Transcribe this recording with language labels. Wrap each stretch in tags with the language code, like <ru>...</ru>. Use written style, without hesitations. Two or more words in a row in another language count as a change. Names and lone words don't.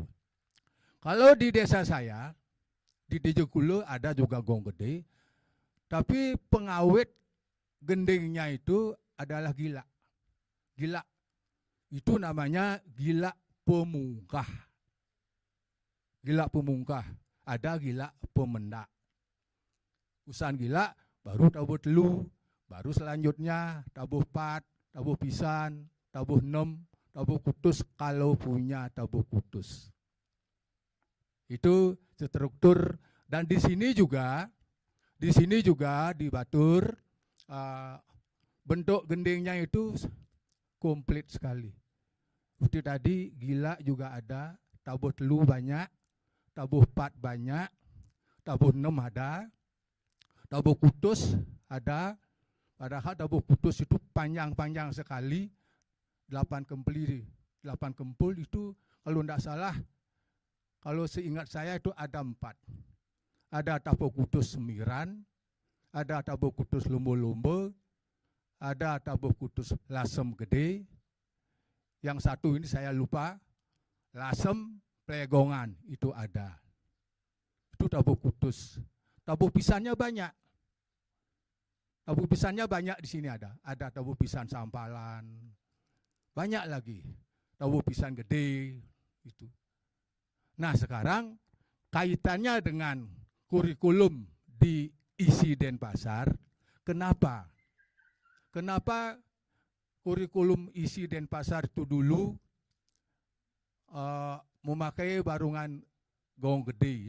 <id>Kalau di desa saya, di Dejekulo ada juga Gong Gede, tapi pengawet gendingnya itu adalah gila. Gila. Itu namanya gila pemungkah. Gila pemungkah. Ada gila pemendak. Usan gila, baru tabuh telu, baru selanjutnya tabuh 4, tabuh pisan, tabuh 6, tabuh kutus kalau punya tabuh kutus. Itu struktur. Dan di sini juga di Batur bentuk gendingnya itu komplit sekali. Seperti tadi gila juga ada, tabuh telu banyak, tabuh 4 banyak, tabuh 6 ada, tabuh kutus ada. Padahal tabuh kutus itu panjang-panjang sekali, 8 kempul itu kalau tidak salah, kalau seingat saya itu ada 4. Ada tabuh kutus Semiran, ada tabuh kutus Lumbo-Lumbo, ada tabuh kutus Lasem Gede. Yang satu ini saya lupa, Lasem Plegongan itu ada. Itu tabuh kutus. Tabuh pisannya banyak. Tabuh pisannya banyak di sini ada. Ada tabuh pisan Sampalan. Banyak lagi. tabuh pisan gede itu. Nah sekarang kaitannya dengan kurikulum di isi Denpasar, kenapa? Kenapa kurikulum isi Denpasar itu dulu memakai barungan gong gede?</id>